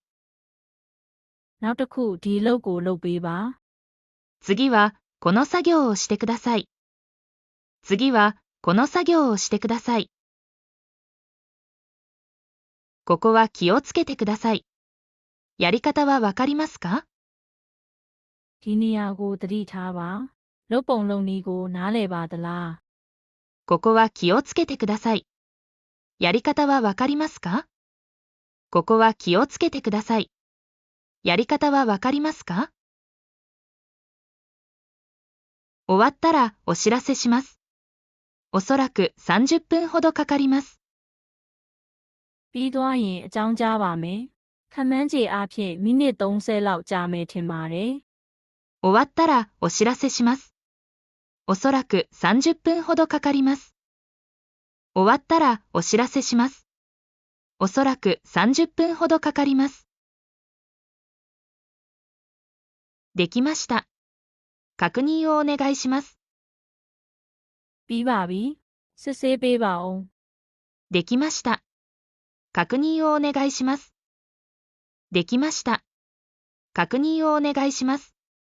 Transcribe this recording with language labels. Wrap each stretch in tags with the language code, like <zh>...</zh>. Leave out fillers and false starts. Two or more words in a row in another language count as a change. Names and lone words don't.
<my>နောက်တစ်ခုဒီအလုပ်ကိုလုပ်ပေးပါ</my> <ja>次はこの作業をしてください。次はこの作業をしてください。ここは気をつけてください。やり方はわかりますか？</ja> <my>ဒီနေရာကိုသတိထားပါလုပ်ပုံလုပ်နည်းကိုနားလည်ပါသလား</my> <ja>ここは気をつけてください。やり方はわかりますか？ここは気をつけてください。やり方はわかりますか？終わったらお知らせします。おそらく30分ほどかかります。</ja> <my>ပြီးသွားရင်အကြောင်းကြားပါမယ်ခန့်မှန်းခြေအားဖြင့်မိနစ်30လောက်ကြာမယ်ထင်ပါတယ်</my> <ja>終わったらお知らせします。おそらく30分ほどかかります。終わったらお知らせします。おそらく30分ほどかかります。できました。確認をお願いします。</ja> <my>ပြီးပါပြီစစ်ဆေးပေးပါဦး</my> <ja>できました。確認をお願いします。できました。確認をお願いします。</ja>